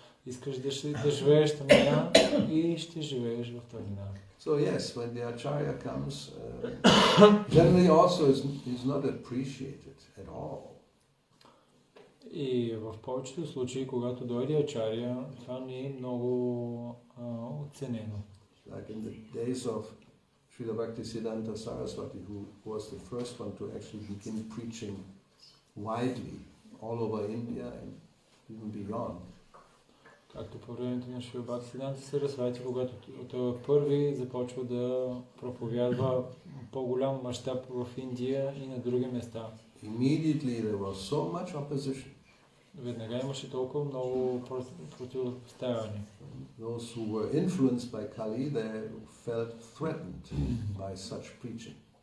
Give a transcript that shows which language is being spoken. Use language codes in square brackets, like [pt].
[bg] Искаш да живееш в тъмнина и ще живееш в тъмнина. [en] So yes, when the Acharya comes, generally also is not appreciated at all. [bg] И в повечето случаи, когато дойде Ачаря, това не е много оценено. [en] Like in the days of Srila Bhaktisiddhanta Saraswati, who was the first one to actually begin preaching widely all over India and even beyond. [bg] Както по времето на Шрила Бхактисиданта Сарасвати, когато той първи започва да проповядва по-голям мащаб в Индия и на други места. [en] Immediately there was so much opposition. [bg] Веднага имаше толкова много противопоставяне. [en] Those who were influenced by Kali, they felt threatened by such preaching.